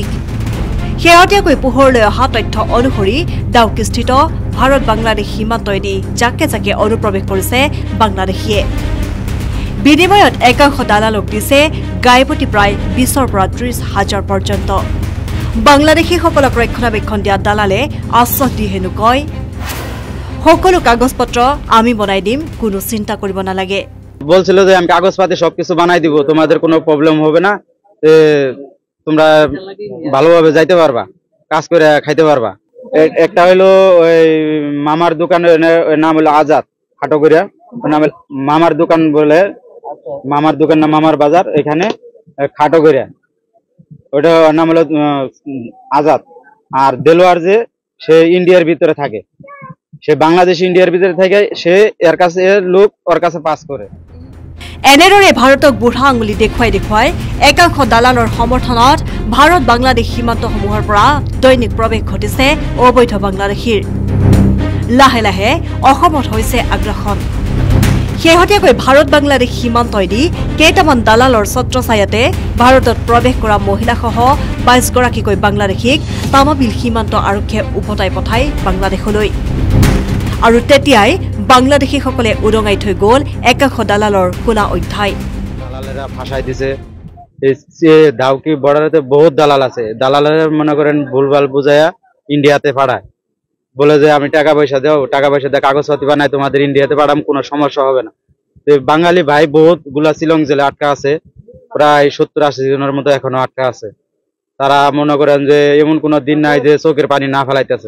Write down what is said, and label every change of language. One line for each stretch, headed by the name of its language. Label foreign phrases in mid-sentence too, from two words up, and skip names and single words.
Assamese: শেহতীয়াকৈ পোহৰলৈ অহা তথ্য অনুসৰি ডাউকিস্থিত ভাৰত বাংলাদেশ সীমান্তইদি জাকে জাকে অনুপ্ৰৱেশ কৰিছে বাংলাদেশীয়ে। বিনিময়ত একাংশ দালালক দিছে গাইপতি প্ৰায় 20ৰ পৰা 30,000 পৰ্যন্ত। বাংলাদেশীসকলক ৰক্ষণাবেক্ষণ দিয়া দালালে আশ্বাস দি হেনো কয়, সকলো কাগজ পত্ৰ আমি বনাই দিম, কোনো চিন্তা কৰিব নালাগে।
Bangla: বলছিল যে আমি কাগজপাতি সবকিছু বানাই দিব, তোমাদের কোনো প্রবলেম হবে না, তোমরা ভালোভাবে যাইতে পারবা, কাজ করে খাইতে পারবা। একটা হইলো ওই মামার দোকানের নাম হলো আজাদ খাটোগড়িয়া, নাম মামার দোকান বলে, মামার দোকান না মামার বাজার, এখানে খাটোগড়িয়া, ওটা নাম হলো আজাদ। আর দেলোয়ার যে সে ইন্ডিয়ার ভিতরে থাকে, সে বাংলাদেশ ইন্ডিয়ার ভিতরে থাকে, সে এর কাছে লোক ওর কাছে পাস করে।
Assamese: এনেদৰে ভাৰতক বুঢ়া আঙুলি দেখুৱাই দেখুৱাই একাংশ দালালৰ সমৰ্থনত ভাৰত বাংলাদেশ সীমান্তসমূহৰ পৰা দৈনিক প্ৰৱেশ ঘটিছে অবৈধ বাংলাদেশীৰ। লাহে লাহে অসমত হৈছে আগ্ৰাসন। শেহতীয়াকৈ ভাৰত বাংলাদেশ সীমান্তইদি কেইটামান দালালৰ ছত্ৰছায়াতে ভাৰতত প্ৰৱেশ কৰা মহিলাসহ 22গৰাকীকৈ বাংলাদেশীক তামাবিল সীমান্ত আৰক্ষীয়ে উভতাই পঠায় বাংলাদেশলৈ। আৰু তেতিয়াই বাংলাদেশীসকলে উদঙাই থৈ গ'ল একাংশ দালালৰ কোলা অধ্যায়।
Bangla: দালালেরা ফাঁসাই দিছে। ডাউকি বর্ডারেতে বহুত দালাল আছে, দালালেরা মনে করেন ভুলভাল বুঝাইয়া ইন্ডিয়াতে পাঠায়, বলে যে আমি টাকা পয়সা দেও, টাকা পয়সা দিয়ে কাগজপাতি বানাই তোমাদের ইন্ডিয়াতে পাঠাম, কোনো সমস্যা হবে না। বাঙালি ভাই বহুত গুলা শিলং জেলে আটকা আছে, প্রায় 70-80 জনের মতো এখনো আটকা আছে। তারা মনে করেন যে এমন কোনো দিন নাই যে চোখের পানি না ফেলাইতেছে।